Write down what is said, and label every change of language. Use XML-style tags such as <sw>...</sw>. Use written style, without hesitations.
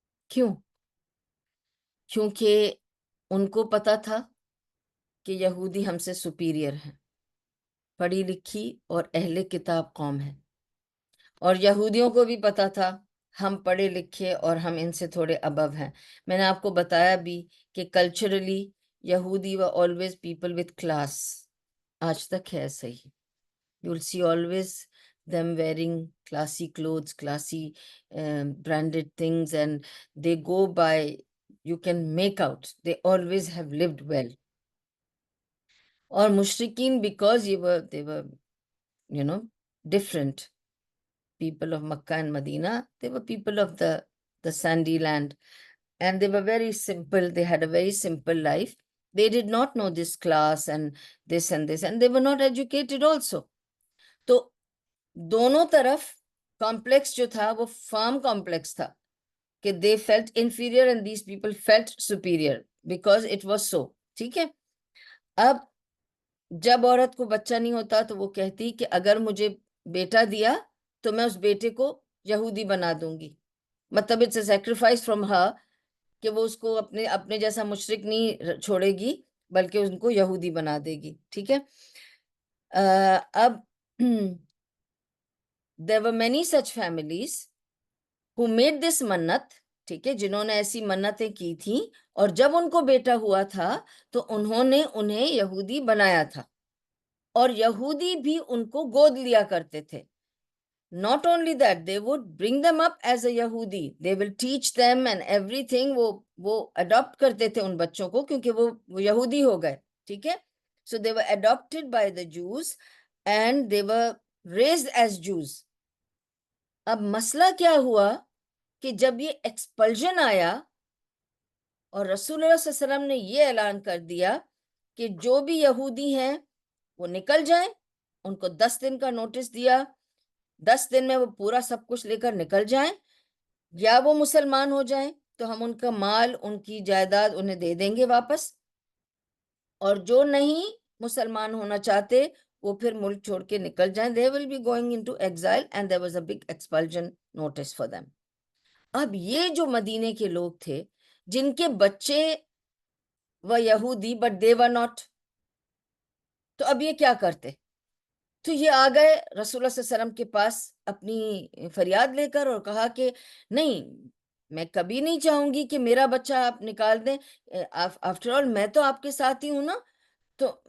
<ur>کیوں؟ کیونکہ ان کو پتا تھا کہ یہودی ہم سے سپیریئر ہیں، پڑھی لکھی اور اہل کتاب قوم ہے، اور یہودیوں کو بھی پتا تھا ہم پڑھے لکھے اور ہم ان سے تھوڑے ابو ہیں.</ur> <en>میں نے آپ کو بتایا بھی کہ کلچرلی یہودی و آلویز پیپل وتھ کلاس،</en> <ur>آج تک ہے صحیح.</ur> <en>You will see always them wearing classy clothes, classy branded things, and they go by, you can make out, they always have lived well.</en> <ur>اور مشرکین</ur> <en>because they were different. People of Makkah and Medina, they were people of the sandy land, and they were very simple. They had a very simple life. They did not know this class and this, and they were not educated also.</en> <ur>تو دونوں طرف complex جو تھا وہ form complex تھا کہ</ur> <en>they felt inferior and these people felt superior because it was so.</en> <ur>ٹھیک ہے، اب جب عورت کو بچہ نہیں ہوتا تو وہ کہتی کہ اگر مجھے بیٹا دیا تو میں اس بیٹے کو یہودی بنا دوں گی. مطلب</ur> <en>it's a sacrifice from her</en> <ur>کہ وہ اس کو اپنے جیسا مشرک نہیں چھوڑے گی بلکہ ان کو یہودی بنا دے گی. ٹھیک ہے، اب</ur> <en>there were many such families who made this منت.</en> <ur>ٹھیک ہے، جنہوں نے ایسی منتیں کی تھیں، اور جب ان کو بیٹا ہوا تھا تو انہوں نے انہیں یہودی بنایا تھا، اور یہودی بھی ان کو گود لیا کرتے تھے.</ur> <en>Not only that, they would bring them up as a Yahudi. They will teach them and everything.</en> <ur>وہ adopt کرتے تھے ان بچوں کو کیونکہ وہ یہودی ہو گئے. ٹھیک ہے،</ur> <en>so they were adopted by the Jews and they were raised as Jews.</en> <ur>اب مسئلہ کیا ہوا کہ جب یہ ایکسپلژن آیا اور رسول اللہ صلی اللہ علیہ وسلم نے یہ اعلان کر دیا کہ جو بھی یہودی ہیں وہ نکل جائیں، ان کو 10 دن کا نوٹس دیا، 10 دن میں وہ پورا سب کچھ لے کر نکل جائیں، یا وہ مسلمان ہو جائیں تو ہم ان کا مال، ان کی جائیداد انہیں دے دیں گے واپس، اور جو نہیں مسلمان ہونا چاہتے وہ پھر ملک چھوڑ کے نکل جائیں.</ur> <en>they will be going into exile and there was a big expulsion notice for them.</en> <ur>اب یہ جو مدینے کے لوگ تھے جن کے بچے وہ یہودی</ur> <en>but they were not،</en> <ur>تو اب یہ کیا کرتے؟ تو یہ آ گئے رسول اللہ صلی اللہ علیہ وسلم کے پاس اپنی فریاد لے کر اور کہا کہ نہیں، میں کبھی نہیں چاہوں گی کہ میرا بچہ آپ نکال دیں. آفٹر آل میں تو آپ کے ساتھ ہی ہوں نا. تو</ur>